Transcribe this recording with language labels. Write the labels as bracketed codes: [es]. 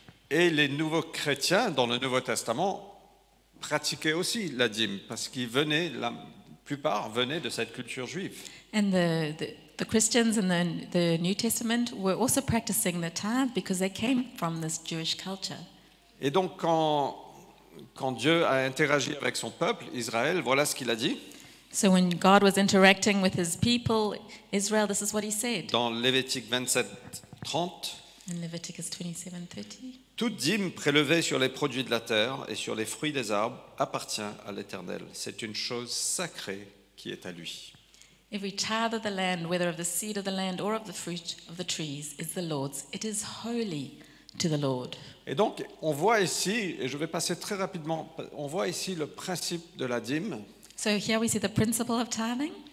[fr] Et les nouveaux chrétiens, dans le Nouveau Testament, pratiquaient aussi la dîme, parce qu'ils venaient, la plupart venaient de cette culture juive. [en] And the Christians in the New Testament were also practicing the tithe because they came from this Jewish culture. [fr] Et donc, quand Dieu a interagi avec son peuple, Israël, voilà ce qu'il a dit. [en] So when God was interacting with his people, Israel, this is what he said [fr] Dans Lévitique 27, 30, [en] in Leviticus 27:30. [fr] toute dîme prélevée sur les produits de la terre et sur les fruits des arbres appartient à l'Éternel. C'est une chose sacrée qui est à lui. [en] Every tithe of the land, whether of the seed of the land or of the fruit of the trees, is the Lord's. It is holy to the Lord. [fr] Et donc, on voit ici, et je vais passer très rapidement, on voit ici le principe de la dîme. [en] So here we see the principle of tithing.